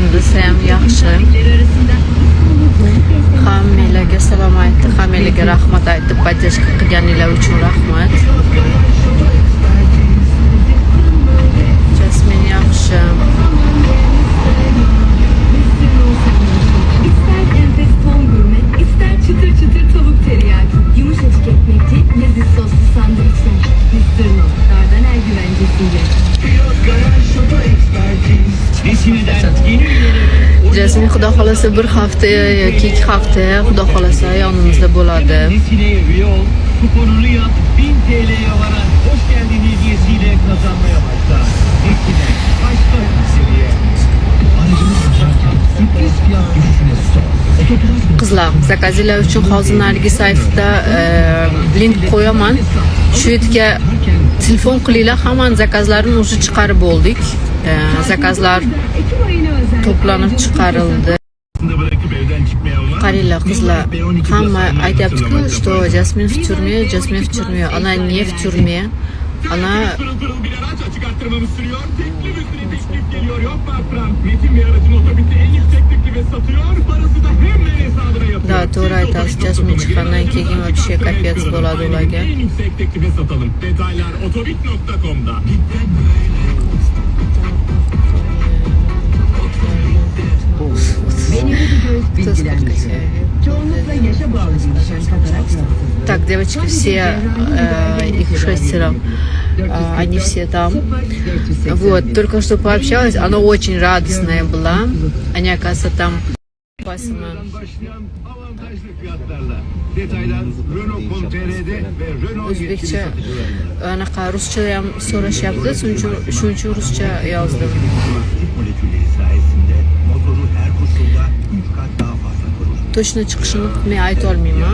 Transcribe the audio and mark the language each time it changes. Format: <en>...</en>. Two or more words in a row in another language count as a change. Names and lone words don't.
<uz>narsa ham yaxshi. Hammalarga salom aytdi, hammalarga rahmat aytdi, podдержка qilganinglar uchun rahmat. Jasmin yaxshi.</uz> <tr>Çıtır çıtır tavuk teriyaki, yumuşacık ekmekli, leziz soslu sandviçler. Mr. No, Dardanel güvencesiyle.</tr> <uz>Jasmin xudo xolasa bir hafta yoki 2 hafta xudo xolasa yonimizda bo'ladi.</uz> <tr>Kuponunu yap, 1000 TL'ye varan hoş geldin hediyesiyle kazanmaya başla. Nesine başka bir seviye. Sürpriz fiyat düşüşüne stop.</tr> <uz>Qizlar, zakazinglar uchun hozir narigi saytda link qo'yaman. Shu yerga telefon qilinglar, hamma zakazlarni o'zi chiqarib bo'ldik. Zakazlar to'planib chiqarildi. Qaranglar qizlar, hamma aytayapti-ku,</uz> <ru>что Jasmin в тюрьме, Jasmin в тюрьме. Она не в тюрьме. Она</ru> <uz>Da, to'g'ri aytasiz. Jasmin chiqqandan keyin вообще kapец bo'ladi ularga.</uz> <ru>Так, девочки, все, их 6, они все там. Вот, только что пообщалась, она очень радостная была. Они, оказывается, там</ru> <uz>O'zbekcha, anaqa ruscha ham so'rashyapti, shuning uchun ruscha yozdim. Точно chiqishini men ayta olmayman.</uz>